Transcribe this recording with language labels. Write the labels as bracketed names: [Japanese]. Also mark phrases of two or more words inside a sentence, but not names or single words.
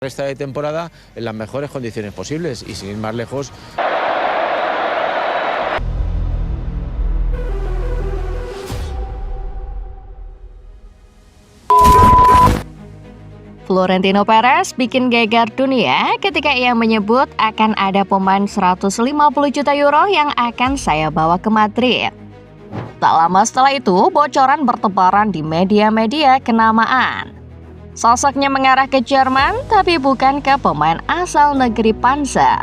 [Spanish] Resta de temporada en las mejores condiciones posibles y sin ir más lejos. [Indonesian] Florentino Perez bikin geger dunia ketika ia menyebut akan ada pemain 150 juta euro yang akan saya bawa ke Madrid. Tak lama setelah itu, bocoran bertebaran di media-media kenamaan. Sosoknya mengarah ke Jerman, tapi bukan ke pemain asal negeri Panzer.